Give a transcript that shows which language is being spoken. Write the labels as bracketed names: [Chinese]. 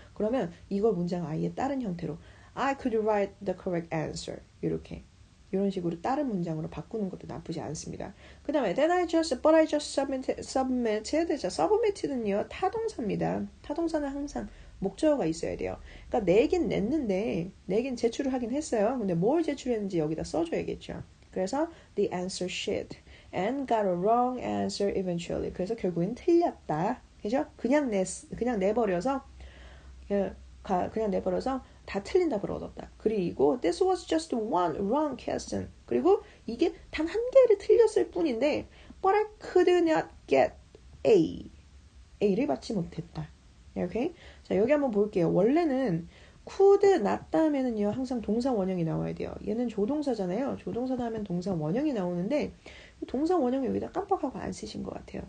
[Korean] 그러면 이걸 문장 아예 다른 형태로 [English] I could write the correct answer [Korean] 이렇게 이런 식으로 다른 문장으로 바꾸는 것도 나쁘지 않습니다. 그 다음에 [English] but I just submitted. [Korean] 자, submit는요 타동사입니다. 타동사는 항상 목적어가 있어야 돼요. 그러니까 내긴 제출을 하긴 했어요. 근데 뭘 제출했는지 여기다 써줘야겠죠. 그래서 [English] the answer sheet and got a wrong answer eventually. [Korean] 그래서 결국엔 틀렸다. 그죠? 그냥 내버려서 다 틀린 답을 얻었다. 그리고 [English] this was just one wrong question. [Korean] 그리고 이게 단 한 개를 틀렸을 뿐인데 [English] but I could not get [Korean] A를 받지 못했다. 오케이? 자, 여기 한번 볼게요. 원래는 could not 다음에는요 항상 동사 원형이 나와야 돼요. 얘는 조동사잖아요. 조동사 다음엔 동사 원형이 나오는데 동사 원형을 여기다 깜빡하고 안 쓰신 것 같아요.